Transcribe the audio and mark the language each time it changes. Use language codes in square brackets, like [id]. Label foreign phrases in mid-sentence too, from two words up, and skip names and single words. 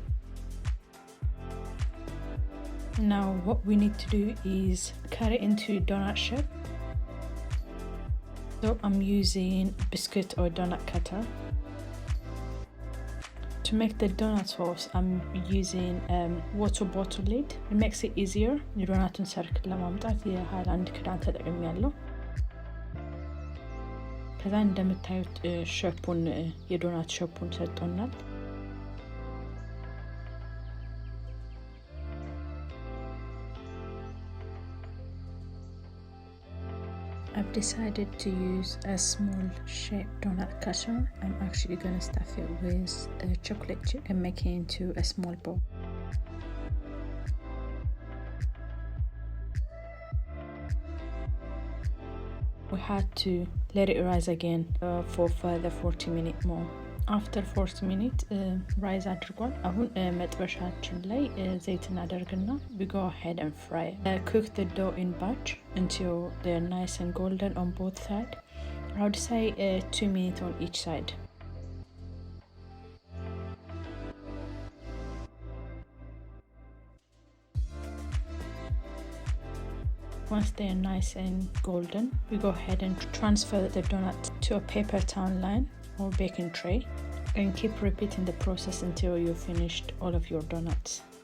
[en] Now what we need to do is cut it into donut shape. So I'm using biscuit or donut cutter. To make the donut sauce, I'm using water bottle lid. It makes it easier. [am] የዶናቱን ሰርክል ለማምጣት የሃይላንድ ክዳን ተጠቅሜያለሁ። ከዛ እንደምታዩት ሼፑን የዶናት ሼፑን ሰጥቶናል። [en] I've decided to use a small shaped donut cutter. I'm actually going to stuff it with chocolate chip and make it into a small ball. We had to let it rise again for further 40 minutes more. After 40 minutes rise አድርጓል። [am] አሁን መጥበሻችን ላይ ዘይት እናደርግና [en] we go ahead and fry it. Cook the dough in batch until they're nice and golden on both sides. I would say 2 minutes on each side. Once they're nice and golden, we go ahead and transfer the donut to a paper towel line or baking tray and keep repeating the process until you've finished all of your donuts.